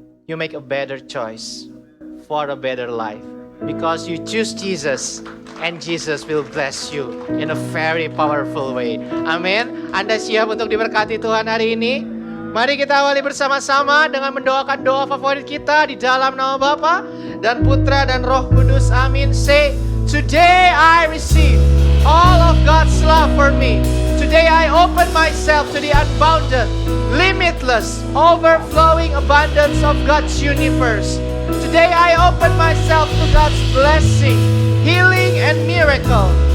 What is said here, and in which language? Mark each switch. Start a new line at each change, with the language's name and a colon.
English: You make a better choice for a better life. Because you choose Jesus. And Jesus will bless you in a very powerful way.
Indonesian: Amin. Anda siap untuk diberkati Tuhan hari ini? Mari kita awali bersama-sama dengan mendoakan doa favorit kita di dalam nama Bapa dan Putra dan Roh Kudus. Amin.
English: Say, today I receive all of God's love for me. Today I open myself to the unbounded, limitless, overflowing abundance of God's universe. Today I open myself to God's blessing, healing and miracle.